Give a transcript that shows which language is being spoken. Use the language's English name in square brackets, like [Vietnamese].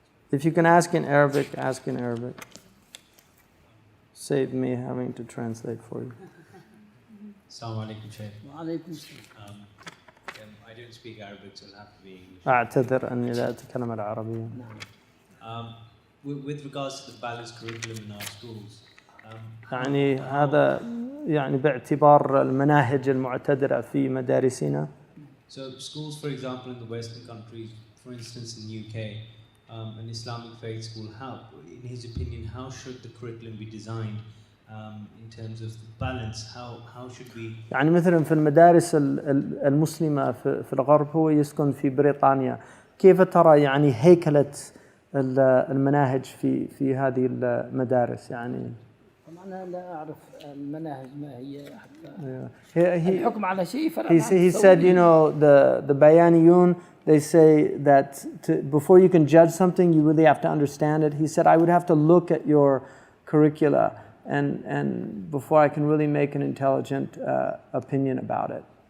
[English] If you can ask in Arabic, ask in Arabic. Save me having to translate for you. [Arabic] Assalamu alaikum, Shaykh. وعليكم السلام. [English] I don't speak Arabic, so it'll have to be English. [Arabic] أعتذر أني لا أتكلم العربية. [English] With regards to the balanced curriculum in our schools, [Arabic] يعني هذا يعني باعتبار المناهج المعتدلة في مدارسنا. [English] So schools, for example, in the Western countries, for instance in the UK, an Islamic faith school, in his opinion, how should the curriculum be designed in terms of the balance? How should we... [Arabic] يعني مثلا في المدارس المسلمة في الغرب، هو يسكن في بريطانيا، كيف ترى يعني هيكلة المناهج في هذه المدارس يعني؟ أنا لا أعرف المناهج ما هي حتى [English] Yeah. [Arabic] الحكم على شيء فرق. [English] He said, you know, the Bayaniyun, they say that before you can judge something, you really have to understand it. He said, I would have to look at your curricula and before I can really make an intelligent opinion about it.